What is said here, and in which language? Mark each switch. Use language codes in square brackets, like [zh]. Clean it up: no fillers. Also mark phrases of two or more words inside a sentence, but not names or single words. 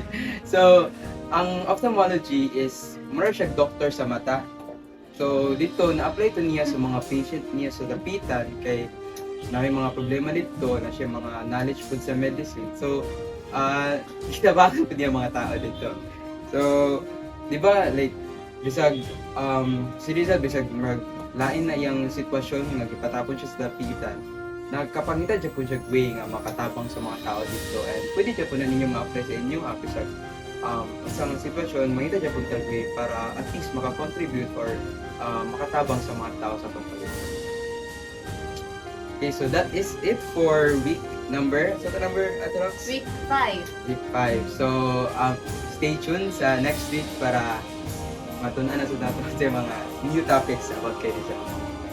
[ceb] So, ang ophthalmology is mura siya doctor sa mata. So, dito na-apply to niya sa mga patient niya sa dapitan kay na may mga problema dito na siya mga knowledge po sa medicine. So, kitabakan po niya mga tao dito. So, di ba, like, bisag, si Rizal, bisag lain na iyang sitwasyon nga gipatapon siya sa dapitan, nagkapangitan siya po siya way nga makatabang sa mga tao dito. And pwede siya po na ninyo ma-apply sa inyong bisag isang sitwasyon, mangita siya po siya way para at least makakontribute or makatabang sa mga tao sa pagpapalito. [en] Okay, so that is it for week number, so the number, Ate Rox? Week 5. [ceb] Week 5. [en] So, stay tuned [ceb] sa [en] next week [ceb] para matunan na sa dapat sa mga [en] new topics [ceb] about kay Rizal.